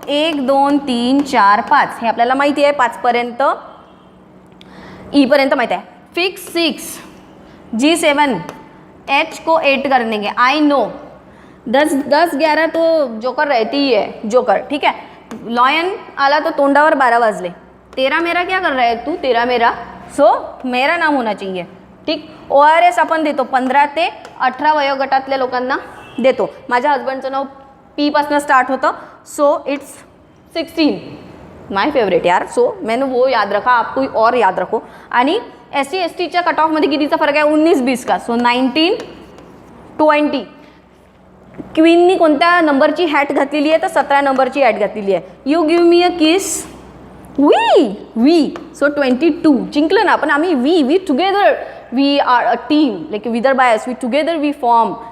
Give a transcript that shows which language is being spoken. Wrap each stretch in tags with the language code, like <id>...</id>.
<mr>1 2 3 4 5 हे आपल्याला माहिती आहे, 5पर्यंत ईपर्यंत माहिती आहे.</mr> <hi>फिक्स 6, G7, H को 8 कर देंगे. आई नो 10 11 तो जोकर रहती ही है, जोकर. ठीक है,</hi> <mr>लॉयन आला तो तोंडावर 12 वाजले.</mr> <hi>13 मेरा क्या कर रहा है तू, 13 मेरा, सो मेरा नाम होना चाहिए.</hi> <mr>ठीक, ORS आपण देतो 15 ते 18 वयोगटातल्या लोकांना देतो. माझ्या हजबंडचं नाव P पासून स्टार्ट होतं,</mr> <en>So it's 16, my favourite यार.</en> <hi>सो मैंने वो याद रखा, आप कोई और याद रखो.</hi> <mr>आणि SC STच्या कट ऑफमध्ये कितीचा फरक आहे,</mr> <hi>19-20 का.</hi> <mr>सो 19 20. क्वीननी कोणत्या नंबरची हॅट घातलेली आहे, तर 17 नंबरची हॅट घातलेली आहे.</mr> <en>You give me a kiss, we.</en> <mr>So 22 जिंकलं ना आपण. आम्ही</mr> <en>We together, we are a team, like Vidarbha bias, we together we form.</en>